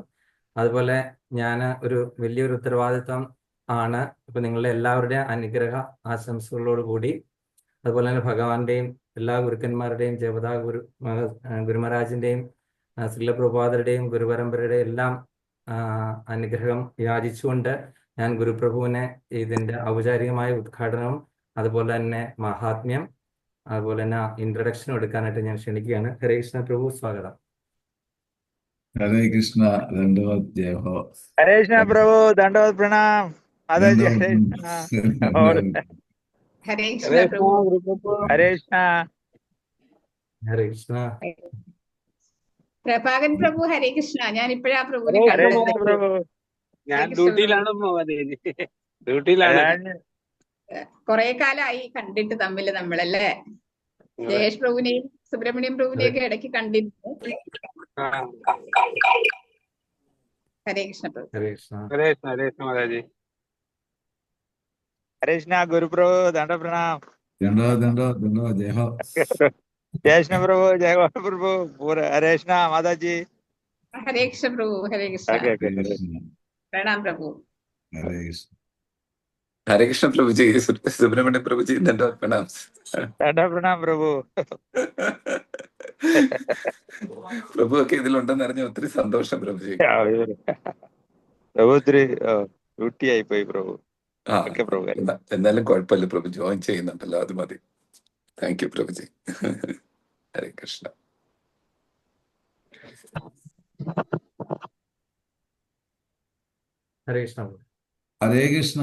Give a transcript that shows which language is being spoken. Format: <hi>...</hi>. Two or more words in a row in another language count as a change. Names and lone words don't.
<ml>അതുപോലെ ഞാൻ വലിയൊരു ഉത്തരവാദിത്വം ആണ് ഇപ്പൊ നിങ്ങളുടെ എല്ലാവരുടെയും അനുഗ്രഹ ആശംസകളോട് കൂടി, അതുപോലെ തന്നെ ഭഗവാന്റെയും എല്ലാ ഗുരുക്കന്മാരുടെയും ജപതാ ഗുരുമഹാരാജിന്റെയും ശ്രീല പ്രഭുപാദരുടെയും ഗുരുപരമ്പരയുടെയും എല്ലാം അനുഗ്രഹം യാചിച്ചുകൊണ്ട് ഞാൻ ഗുരുപ്രഭുവിനെ ഇതിന്റെ ഔപചാരികമായ ഉദ്ഘാടനവും അതുപോലെ തന്നെ മഹാത്മ്യം അതുപോലെ തന്നെ ഇൻട്രഡക്ഷനും എടുക്കാനായിട്ട് ഞാൻ ക്ഷണിക്കുകയാണ്. ഹരേ കൃഷ്ണ പ്രഭു, സ്വാഗതം. ഹരേ കൃഷ്ണ.</ml> <hi>दंडवत जय हो. हरे कृष्णा प्रभु, दंडवत प्रणाम माताजी। हरे कृष्णा। और</hi> <ml>ഹരേ</ml> <hi>हरे</hi> <ml>കൃഷ്ണ പ്രഭു.</ml> <hi>हरे कृष्णा।</hi> <ml>ഹരേ കൃഷ്ണ. പ്രഭാകൻ പ്രഭു ഹരേ കൃഷ്ണ. ഞാൻ ഇപ്പോഴാ പ്രഭുവിനെ</ml> <hi>हरे</hi> <ml>കണ്ടത്.</ml> <hi>कृष्ण प्रभु।</hi> <ml>ഞാൻ ഹരേ കൃഷ്ണ പ്രഭു. ഡ്യൂട്ടിയിലാണ് മോഹനേജി, ഡ്യൂട്ടിയിലാണ്. അതാണ് കുറെ കാലമായി കണ്ടിട്ട് നമ്മളല്ലേ. അതെ. ജയേഷ് പ്രഭുവിനെയും സുബ്രഹ്മണ്യം പ്രഭുവിനെയും ഒക്കെ ഇടയ്ക്ക് കണ്ടിരുന്നു. ആ. ഹരേ കൃഷ്ണ പ്രഭു. ഹരേ കൃഷ്ണ. ഹരേ കൃഷ്ണ, ഹരേ കൃഷ്ണ മാതാജി. ഹരേ കൃഷ്ണ ഗുരുപ്രഭു ദണ്ഡ പ്രണാം.</ml> <hi>दंडवत जय हो। जय कृष्ण प्रभु, जय गौर प्रभु, पूरा हरे कृष्ण माता जी।</hi> <ml>ഹരേ കൃഷ്ണ പ്രഭു. ഹരേ കൃഷ്ണ.</ml> <en>okay okay</en> <hi>हरे हरे कृष्ण</hi> <ml>പ്രണാം പ്രഭു.</ml> <hi>हरे कृष्ण।</hi> <ml>ഹരേ കൃഷ്ണ പ്രഭുജി, സുബ്രഹ്മണ്യ പ്രഭുജി, ദണ്ഡവത് പ്രണാം.</ml> <hi>दंड प्रणाम प्रभु।</hi> <ml>പ്രഭു ഒക്കെ ഇതിലുണ്ടെന്ന് അറിഞ്ഞ ഒത്തിരി സന്തോഷം പ്രഭുജി.</ml> <hi>प्रभु इतनी ड्यूटी आई പോയി പ്രഭു.</hi> <ml>ആ ഓക്കെ പ്രഭു. എന്നാലും കുഴപ്പമില്ല പ്രഭു, ജോയിൻ ചെയ്യുന്നുണ്ടല്ലോ, അത് മതി.</ml> <en>thank you</en> <ml>പ്രഭുജി. ഹരേ കൃഷ്ണ. ഹരേ കൃഷ്ണ പ്രഭു. ഹരേ കൃഷ്ണ.</ml>